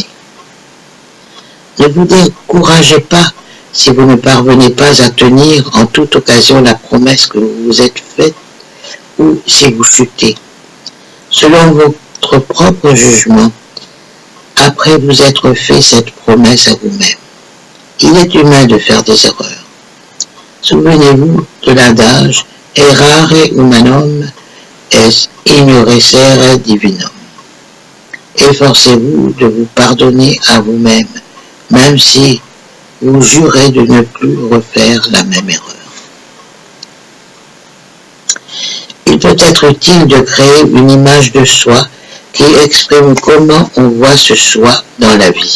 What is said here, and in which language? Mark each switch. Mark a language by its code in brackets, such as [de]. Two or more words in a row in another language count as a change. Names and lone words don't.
[fr] Ne vous découragez pas si vous ne parvenez pas à tenir en toute occasion la promesse que vous vous êtes faite ou si vous chutez. Selon votre propre jugement, après vous être fait cette promesse à vous-même. Il est humain de faire des erreurs. Souvenez-vous de l'adage « [la] Errare humanum est ignorescere divinum ». [fr] Efforcez-vous de vous pardonner à vous-même, même si vous jurez de ne plus refaire la même erreur. Il peut être utile de créer une image de soi qui exprime comment on voit ce soi dans la vie.